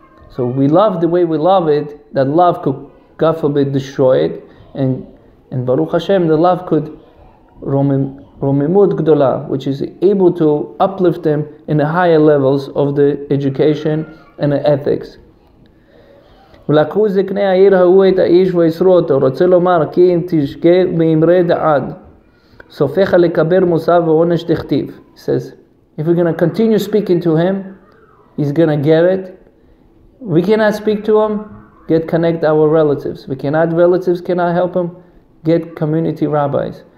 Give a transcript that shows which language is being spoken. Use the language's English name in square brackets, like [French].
[English] So we love the way we love it, that love could, God forbid, destroy it, and Baruch Hashem, the love could romimut gdola, which is able to uplift them in the higher levels of the education and the ethics. [Hebrew] ולקחו זקני העיר ההוא את האיש ויסרו אותו, רוצה לומר כי אם תשגה באמרי דעד, סופך לקבל מוסר ועונש דכתיב. [English] He says, if we're going to continue speaking to him, he's going to get it. We cannot speak to him, connect our relatives. Relatives cannot help him, get community rabbis.